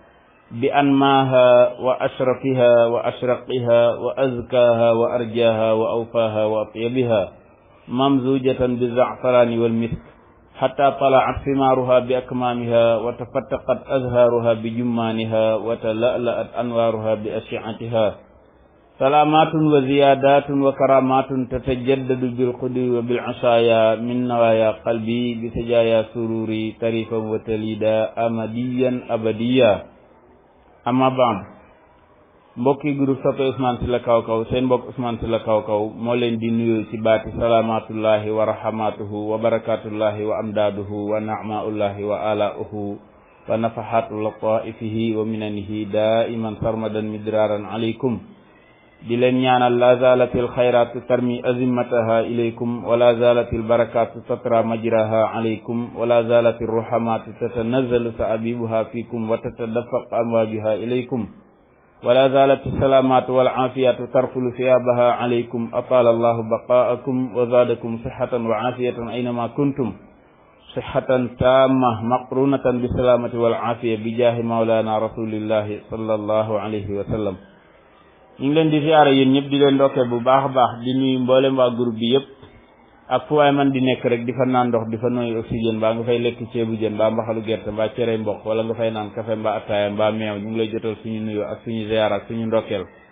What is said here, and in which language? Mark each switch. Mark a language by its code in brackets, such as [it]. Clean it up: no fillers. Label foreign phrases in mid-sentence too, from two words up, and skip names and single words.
[ar] بأنماها وأشرفها وأشرقها وأزكاها وأرجاها وأوفاها وأطيبها ممزوجة بالزعفران والمسك حتى طلعت ثمارها بأكمامها وتفتقت أزهارها بجمانها وتلألأت أنوارها بأشعتها سلامات وزيادات وكرامات تتجدد بالقدر وبالعشايا من نوايا قلبي بسجايا سروري تريفا وتليدا أمديا أبديا [wo] amma baam mbokki groupe soppe Ousmane Sylla Kaw Kaw seen mbokk Ousmane Sylla Kaw Kaw moo leen di nuyu ci baati [ar] سلامات الله ورحمته وبركات الله وأمداده ونعماء الله وآلاؤه ونفحات لطائفه ومننه دائما سرمدا مدرارا عليكم [wo] di leen ñaanal [ar] لا زالت الخيرات ترمي أزمتها إليكم ولا زالت البركات تترى مجراها عليكم ولا زالت الرحمات تتنزل سحائبها فيكم وتتدفق أمواجها إليكم ولا زالت السلامة والعافية ترفل ثيابها عليكم أطال الله بقاءكم وزادكم صحة وعافية أينما كنتم صحة تامة مقرونة بالسلامة والعافية بجاه مولانا رسول الله صلى الله عليه وسلم [wo] ñu ngi leen di ziyaare yéen ñëpp di leen ndokkee bu baax a baax di nuyu mboolem waa groupe bi yëpp ak fu waay man di nekk rek di fa naan ndox di fa nooy oxygène mbaa nga fay lekk ceebu jën mbaa mbaxalu gerte mbaa cere mboq wala nga fay naan café mbaa attaaya mbaa meew ñu ngi lay jotal suñu nuyu ak suñu ziyaar ak suñu ndokkeel